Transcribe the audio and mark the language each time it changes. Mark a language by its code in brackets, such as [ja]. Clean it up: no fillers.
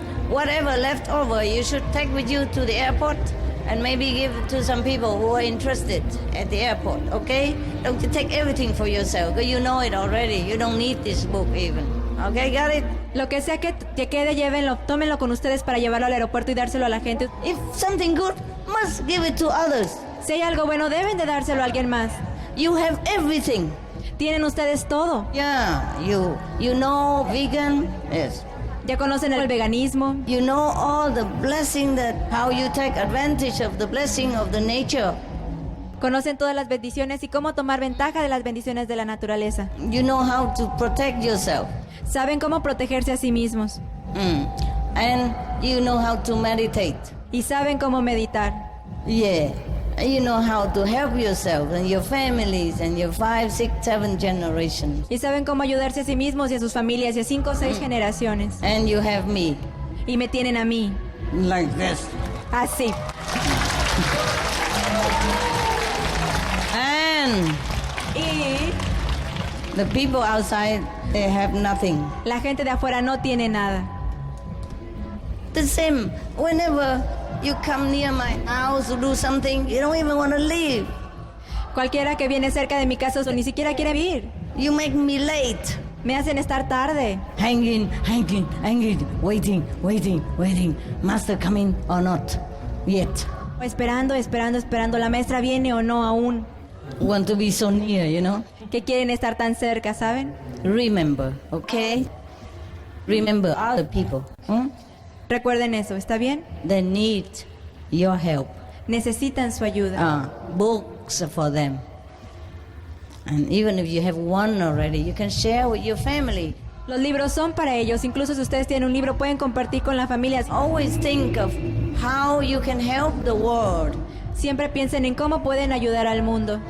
[en] Whatever left over, you should take with you to the airport and maybe give to some people who are interested at the airport, okay? Don't you take everything for yourself, because you know it already. You don't need this book even. Okay, got it? [es] Lo que sea que quede, llévenlo, tómenlo con ustedes para llevarlo al aeropuerto y dárselo a la gente. [en] If something good, must give it to others. [es] Si hay algo bueno, deben de dárselo a alguien más. [en] You have everything. [es] Tienen ustedes todo. [en] Yeah, you know vegan? Yes. [es] Ya conocen el veganismo. [en] You know all the blessing that, how you take advantage of the blessing of the nature. [es] Conocen todas las bendiciones y cómo tomar ventaja de las bendiciones de la naturaleza. [en] You know how to protect yourself. [es] Saben cómo protegerse a sí mismos. [en] And you know how to meditate. [es] Y saben cómo meditar. [en] Yeah. You know how to help yourself and your families and your 5, 6, 7 generations. [es] Y saben cómo ayudarse a sí mismos y a sus familias y a 5 o 6 generaciones. [en] And you have me. [es] Y me tienen a mí. [en] Like this. [es] Así. [en] And the people outside, they have nothing. [es] La gente de afuera no tiene nada. [en] The same. Whenever you come near my house to do something, you don't even want to leave. [es] Cualquiera que viene cerca de mi casa ni siquiera quiere vivir. [en] You make me late. [es] Me hacen estar tarde. [en] Hanging, waiting. Master coming or not yet. [es] Esperando. La maestra viene o no aún. [en] Want to be so near, you know? [es] Que quieren estar tan cerca, ¿saben? [en] Remember, okay? Remember other people. [es] Recuerden eso, ¿está bien? [en] They need your help. [es] Necesitan su ayuda. [en] Books for them. And even if you have one already, you can share with your family. [es] Los libros son para ellos. Incluso si ustedes tienen un libro, pueden compartir con la familia. [en] Always think of how you can help the world. [es] Siempre piensen en cómo pueden ayudar al mundo.